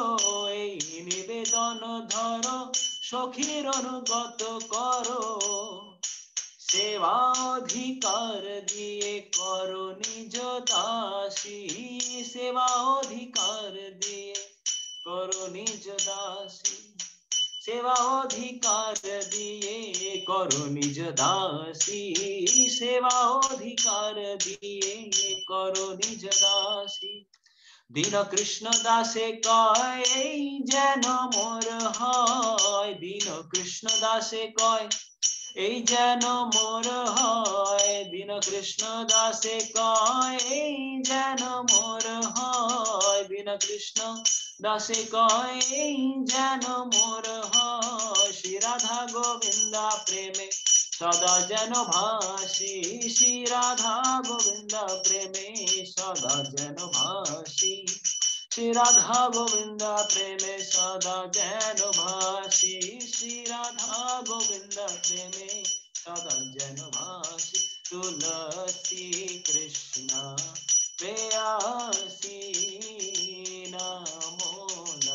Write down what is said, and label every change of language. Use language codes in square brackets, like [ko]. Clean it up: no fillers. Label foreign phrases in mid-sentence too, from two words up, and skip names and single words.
[bn] এই নিবেদন ধরো সখীর অনুগত করো। সেবা অধিকার দিয়ে করো নিজ দাসী। সেবা অধিকার দিয়ে করো নিজ দাসী। সেবা অধিকার দিয়ে করো নিজ দাসী। সেবা অধিকার দিয়ে করো নিজ দাসী। দীন কৃষ্ণ দাসে কয় যেন মোর হয়। দীন কৃষ্ণ দাসে কয় এই যেন মোর হয়। দীন কৃষ্ণ দাসে কয় এই যেন মোর হয়। দীন কৃষ্ণ দাসে কয় এই যেন মোর হয়। শ্রী রাধা গোবিন্দা প্রেমে সদা যেন ভাসি। শ্রী রাধা গোবিন্দা প্রেমে সদা যেন ভাসি। শ্রী রাধা গোবিন্দা প্রেমে সদা যেন ভাসি। শ্রী রাধা গোবিন্দা প্রেমে সদা যেন ভাসি। [sa] तुलसी कृष्ण प्रेयसी नमो